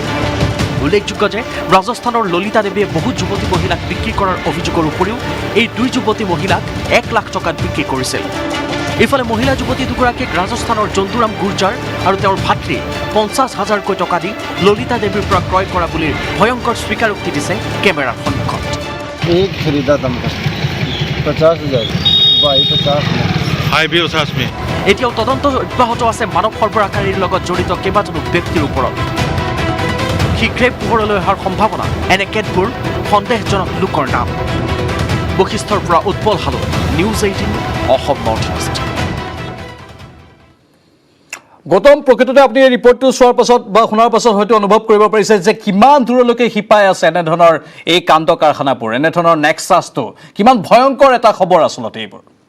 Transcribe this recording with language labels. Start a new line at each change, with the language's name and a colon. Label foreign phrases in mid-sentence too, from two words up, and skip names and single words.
Assamese: উল্লেখযোগ্য যে ৰাজস্থানৰ ললিতা দেৱীয়ে বহু যুৱতী মহিলাক বিক্ৰী কৰাৰ অভিযোগৰ উপৰিও এই 2 যুৱতী মহিলাক 1 লাখ টকাত বিক্ৰী কৰিছিল। ইফালে মহিলা যুৱতী দুগৰাকীক ৰাজস্থানৰ জন্তুৰাম গুৰ্জাৰ আৰু তেওঁৰ ভাতৃ 50,000কৈ টকা দি ললিতা দেৱীৰ পৰা ক্ৰয় কৰা বুলি ভয়ংকৰ স্বীকাৰোক্তি দিছে কেমেৰাৰ সন্মুখত।
Hindi: एक खरीदा था हमको 50,000 भाई 50 में हाई भी 50 में।
Assamese: এতিয়াও তদন্ত অব্যাহত আছে মানৱ সৰবৰাহকাৰীৰ লগত জড়িত কেইবাজনো ব্যক্তিৰ ওপৰত। শীঘ্ৰে পোহৰলৈ অহাৰ সম্ভাৱনা এনে কেতবোৰ সন্দেহজনক লোকৰ নাম। বশিষ্ঠৰ পৰা উৎপল হালো, নিউজ 18 অসম নৰ্থ ইষ্ট। গৌতম, প্ৰকৃততে আপুনি এই ৰিপৰ্টটো চোৱাৰ পাছত বা শুনাৰ পাছত হয়তো অনুভৱ কৰিব পাৰিছে যে কিমান দূৰলৈকে শিপাই আছে এনেধৰণৰ এই কাণ্ড কাৰখানাবোৰ, এনেধৰণৰ নেক্সাছটো কিমান ভয়ংকৰ এটা খবৰ আচলতে এইবোৰ।